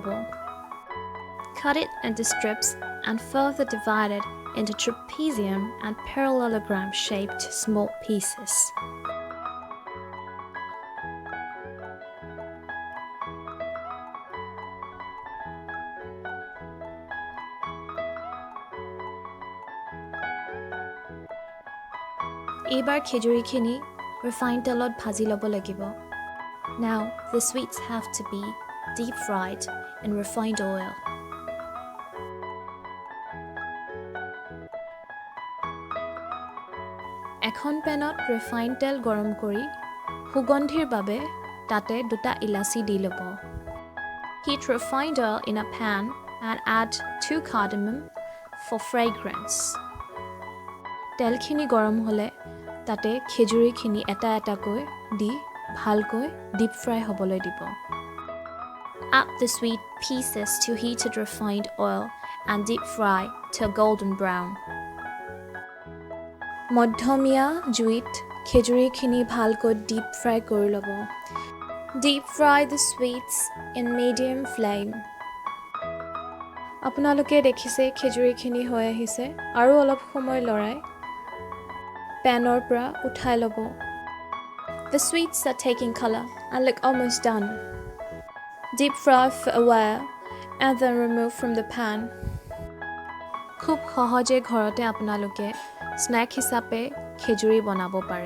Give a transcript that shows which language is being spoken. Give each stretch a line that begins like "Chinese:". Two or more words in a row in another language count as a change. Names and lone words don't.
English: Cut it into strips and further divide it into trapezium and parallelogram shaped small pieces.
Assamese: এইবাৰ খেজুৰিখিনি refined তেলত ভাজি ল'ব লাগিব.
English: Now, the sweets have to be deep fried in refined oil.
Assamese: এখন পেনত refined তেল গৰম কৰি সুগন্ধিৰ বাবে তাতে 2টা ইলাচি দি ল'ব.
English: Heat refined oil in a pan and add 2 cardamom for fragrance.
Assamese: তেলখিনি গৰম হ'লে তাতে খেজুৰিখিনি এটা এটাকৈ দি ভালকৈ
English: deep fry
Assamese: হ'বলৈ দিব.
English: Add the sweet pieces to heated refined oil and deep fry till golden brown.
Assamese: মধ্যমীয়া জুইত খেজুৰিখিনি ভালকৈ
English: deep fry
Assamese: কৰি ল'ব.
English: Deep fry the sweets in medium flame.
Assamese: আপোনালোকে দেখিছে খেজুৰিখিনি হৈ আহিছে আৰু অলপ সময় লৰাই পেনৰ পৰা উঠাই ল'ব.
English: The sweets are taking color and look almost done. Deep fry for a while and then remove from the pan.
Assamese: খুব সহজে ঘৰতে আপোনালোকে স্নেক হিচাপে খেজুৰি বনাব পাৰে.